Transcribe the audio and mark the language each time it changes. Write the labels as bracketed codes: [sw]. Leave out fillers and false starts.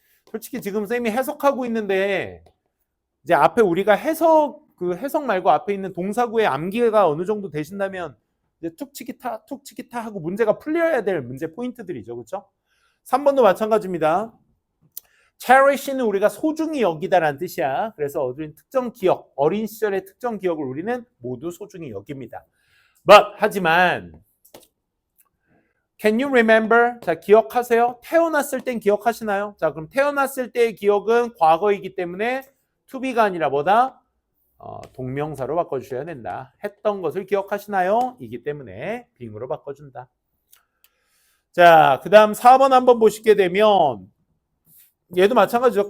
[ko] 솔직히 지금 쌤이 해석하고 있는데 이제 앞에 우리가 해석 말고 앞에 있는 동사구의 암기가 어느 정도 되신다면 이제 툭치기타 하고 문제가 풀려야 될 문제 포인트들이죠. 그렇죠? 3번도 마찬가지입니다. cherish는 우리가 소중히 여기다라는 뜻이야. 그래서 어린 특정 기억, 어린 시절의 특정 기억을 우리는 모두 소중히 여깁니다. 하지만 [en] Can you remember? [ko] 자, 기억하세요? 태어났을 땐 기억하시나요? 자, 그럼 태어났을 때의 기억은 과거이기 때문에 to be가 아니라 뭐다? 동명사로 바꿔주셔야 된다. 했던 것을 기억하시나요? 이기 때문에 being으로 바꿔준다. 자, 그 다음 4번 한번 보시게 되면 얘도 마찬가지죠.